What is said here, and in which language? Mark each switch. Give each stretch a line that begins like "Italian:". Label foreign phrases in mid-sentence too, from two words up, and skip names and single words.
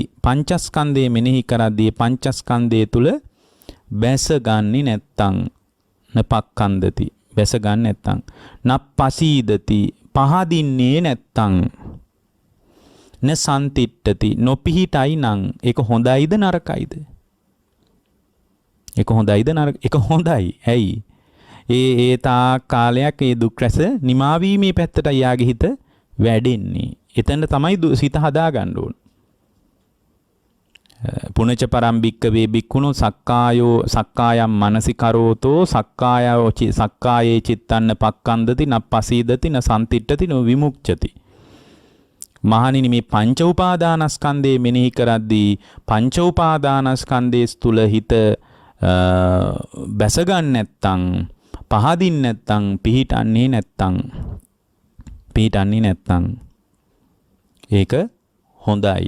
Sinhala: පංචස්කන්ධය මෙනෙහි කරද්දී පංචස්කන්ධය තුල බැසගන්නේ නැත්තම් නපක්ඛන්දති බැසගන්නේ නැත්තම් නප්පසීදති පහදින්නේ නැත්තම්
Pali: න සම්තිට්ඨති
Sinhala: නොපිහිටයි නම් ඒක හොඳයිද නරකයිද? ඒක හොඳයි. ඇයි? ඒ තා කාලයක් ඒ දුක් රැස නිමාවීමේ පැත්තට යාගේ හිත වැඩෙන්නේ. එතන තමයි සිත හදා ගන්න ඕන.
Pali: පුනච පරම්බික්කවේ බික්කුණෝ සක්කායම් මනසිකරෝතෝ සක්කායේ චිත්තන්න පක්කන්දති නප්පසීදති න සම්තිට්ඨති න විමුක්ඛති.
Sinhala: මහණෙනි මේ පංච උපාදානස්කන්ධය මෙනෙහි කරද්දී පංච උපාදානස්කන්ධයේ තුල හිත බැසගන්න නැත්තම් පහදින් නැත්තම් පිහිටන්නේ නැත්තම් ඒක හොඳයි.